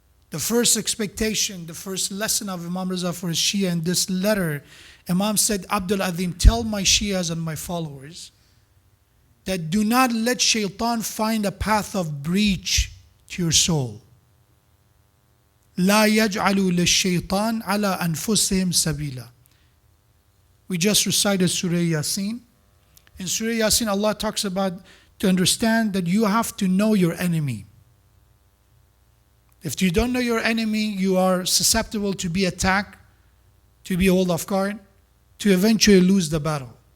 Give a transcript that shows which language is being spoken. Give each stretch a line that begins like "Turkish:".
English: The first expectation, the first lesson of Imam Ridha for his Shia in this letter, Imam said, Abdul Azim, tell my Shias and my followers that do not let shaitan find a path of breach to your soul.
Arabic: لا يجعلوا للشيطان على أنفسهم سبيلا.
English: We just recited Surah Yasin. In Surah Yasin, Allah talks about to understand that you have to know your enemy. If you don't know your enemy, you are susceptible to be attacked, to be held off guard, to eventually lose the battle.